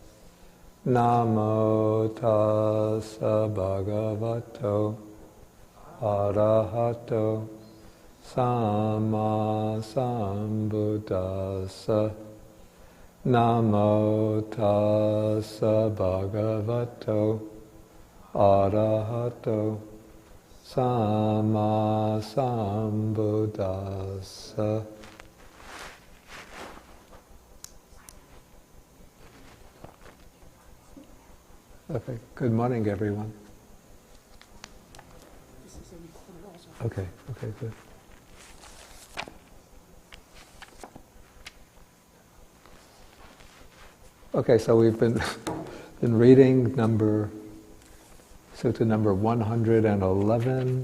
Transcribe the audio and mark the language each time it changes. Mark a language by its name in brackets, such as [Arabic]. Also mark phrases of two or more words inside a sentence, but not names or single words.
[Pali] Namo tassa bhagavato arahato samma sambuddhassa. Namo tassa bhagavato arahato samma sambuddhassa. [English] Okay, good morning, everyone. Okay, good. Okay, so we've been reading Sutta number 111.